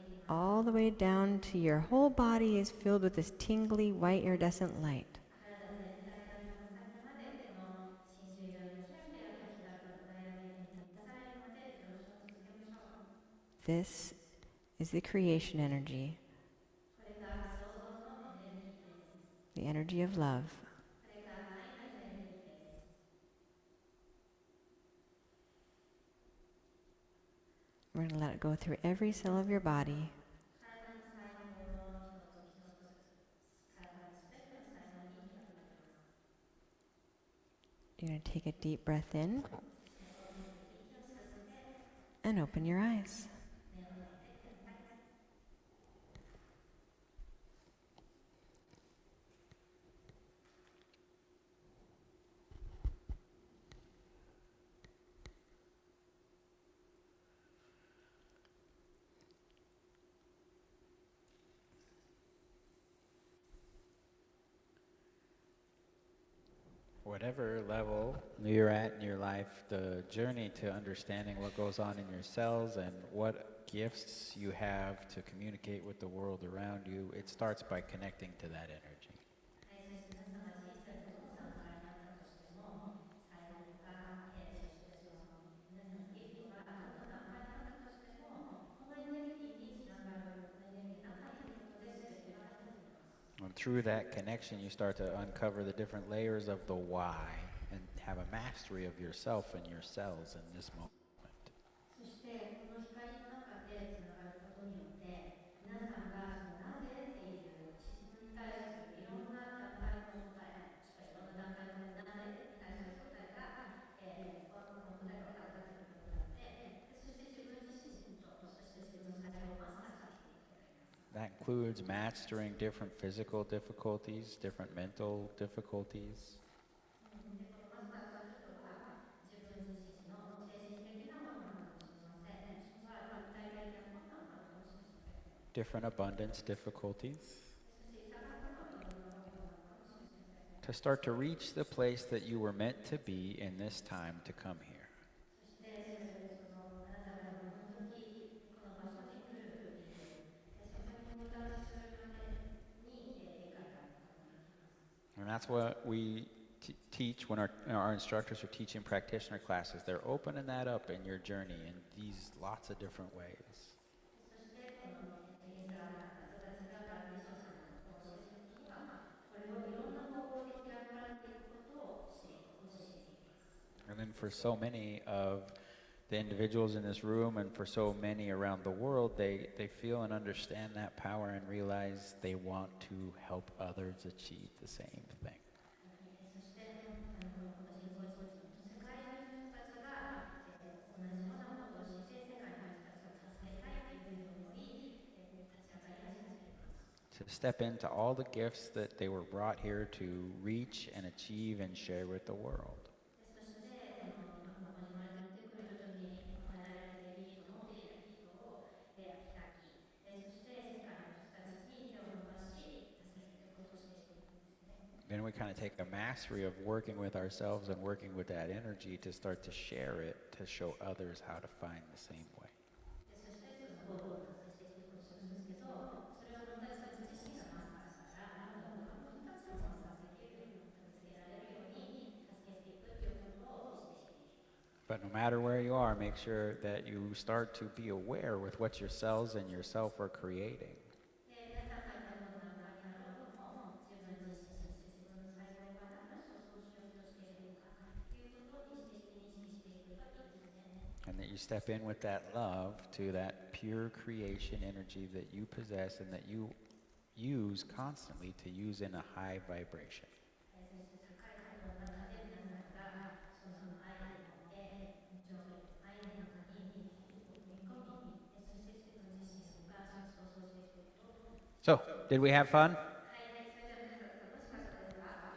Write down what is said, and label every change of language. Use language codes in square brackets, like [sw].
[en] All the way down to your whole body is filled with this tingly white iridescent light. This is the creation energy, [ja] これが創造のエネルギーです。 [en] the energy of love. [ja] これが愛のエネルギーです。 [en] We're going to let it go through every cell of your body. [ja] 体の細胞の一つ一つ、体のすべての細胞に広がります。 [en] You're going to take a deep breath in [ja] そして大きく息を吸って [en] and open your eyes. [ja] 目を開けてください。 [en] Whatever level you're at in your life, the journey to understanding what goes on in your cells and what gifts you have to communicate with the world around you, it starts by connecting to that energy. [ja] はい、そして皆さんが人生のどの段階にあったとしても、才能か、そしてその皆さんのギフトがどの段階にあったとしても、このエネルギーにつながる、このエネルギーの中にいることで全てが始まります。 [en] And through that connection, you start to uncover the different layers of the why and have a mastery of yourself and your cells in this moment. [ja] そしてこの光の中でつながることによって皆さんがそのなぜっていう質問に対するいろんな段階の答え、もしくはいろんな段階のなぜに対する答えが、この答えが分かってくることによって、そして自分自身とそして自分の才能をマスターしていくようになります。 [en] That includes mastering different physical difficulties, different mental difficulties. [ja] でこのマスターすることは自分自身の精神的なものもあるかもしれません。もしくは肉体的な困難もあるかもしれません。 [en] Different abundance difficulties, [ja] そして豊かさのいろんなこともあるかもしれません。 [en] to start to reach the place that you were meant to be in this time to come here. [ja] そしてそのあなたがこの時この場所に来る理由、そこに到達するまでに理解が深くなってきます。 [en] And that's what we teach when our instructors are teaching practitioner classes. They're opening that up in your journey in these lots of different ways. [ja] そしてこのインストラクターたちがプラクティショナーを教えるときにはこれをいろんな方法で開かれていくことを教えています。 [en] And then for so many of the individuals in this room and for so many around the world, they feel and understand that power and realize they want to help others achieve the same thing. [ja] そしてこの個人個人世界中の人たちが同じようなことをして世界の人たちを助けたいというふうに思い立ち上がり始めています。 [en] To step into all the gifts that they were brought here to reach and achieve and share with the world. [ja] そしてここに生まれてくるときに与えられているギフトのギフトを開き、そして世界の人たちに手を伸ばし助けていくことをしていくんですね。 [en] Then we kind of take a mastery of working with ourselves and working with that energy to start to share it, to show others how to find the same way. [ja] そしてその方法を達成していくことをするんですけど、それを私たち自身がマスターしたら今度他の人たちをマスターできるように見つけられるように助けていくということをしていきます。 [en] But no matter where you are, make sure that you start to be aware with what your cells and yourself are creating. [ja] で皆さんが今どの段階にあろうとも自分自身そして自分の細胞が何の創造しようとしているのかということを意識していくといいですね。 [en] And that you step in with that love to that pure creation energy that you possess and that you use constantly to use in a high vibration. [ja] そして高い波動の中で皆さんがその愛によって愛の中に踏み込み、そして自分自身が創造していくことを。 [en] So, did we have fun? [ja] はい、それでは皆さん楽しかったですか？